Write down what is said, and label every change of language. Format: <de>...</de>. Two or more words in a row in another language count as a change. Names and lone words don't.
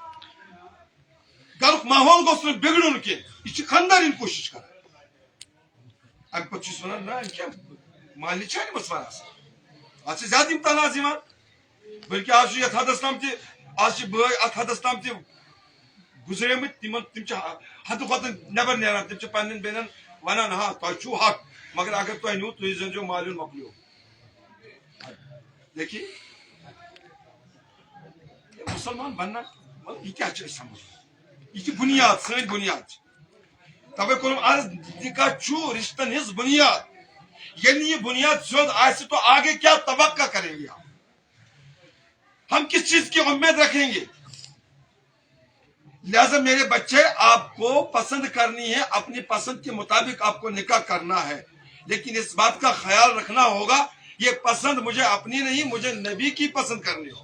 <ks>گرُک ماحول گوٚژھ نہٕ بگڑُن کینٛہہ یہِ چھِ خاندارین کوشش کران امہِ پتہٕ چھُس ونان نہ کیٛاہ مالنہِ چھا أمِس ونان اتھ چھِ زیادٕ یِم تناز یِوان بلکہ آز چھُ یتھ حدس تام تہِ آز چھِ بٲے اتھ حدس تام تہِ گزریمٕتۍ تِم چھِ حدٕ کھۄتہٕ نٮ۪بر نیران تِم چھِ پننٮ۪ن بیٚنٮ۪ن ونان ہاں تۄہہِ چھُو حق مگر اگر تۄہہِ نیوٗ تُہۍ زٲنۍزیو مالیُن مۄکلیو</ks> <ur>دیکھیے مسلمان بننا یہ کیا</ur> <ks>چھِ أسۍ سمجھ یہ چھِ بنیاد سٲنۍ بنیاد چھِ توے کوٚرُم عرض نکاح چھُ رشتن ہٕنٛز بنیاد ییٚلہِ نہٕ یہ بنیاد سیوٚد آسہِ</ks> <ur>تو آگے کیا توقع کریں گے ہم کس چیز کی امید رکھیں گے لہذا میرے بچے آپ کو پسند کرنی ہے اپنی پسند کے مطابق آپ کو نکاح کرنا ہے لیکن اس بات کا خیال رکھنا ہوگا یہ پسند مجھے اپنی نہیں، مجھے نبی کی پسند کرنی ہو.</ur>